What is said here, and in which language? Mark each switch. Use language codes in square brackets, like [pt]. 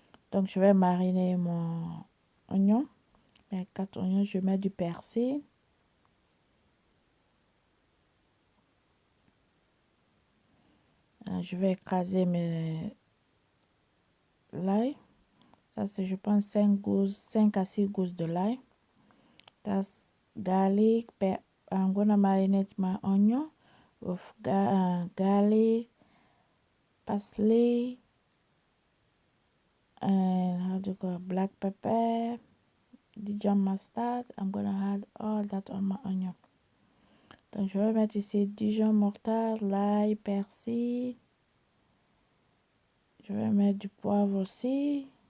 [fr] Donc je vais mariner mon oignon. Mes 4 oignons, je mets du persil. Je vais écraser l'ail. Ça, c'est, je pense, 5 à 6 gousses de l'ail. [en] That's garlic. I'm gonna marinate my onion with garlic, parsley, and how do you call it? Black pepper, Dijon mustard. I'm gonna add all that on my onion. [fr] Donc, je vais mettre ici Dijon mustard, l'ail, persil. Je vais mettre du poivre aussi.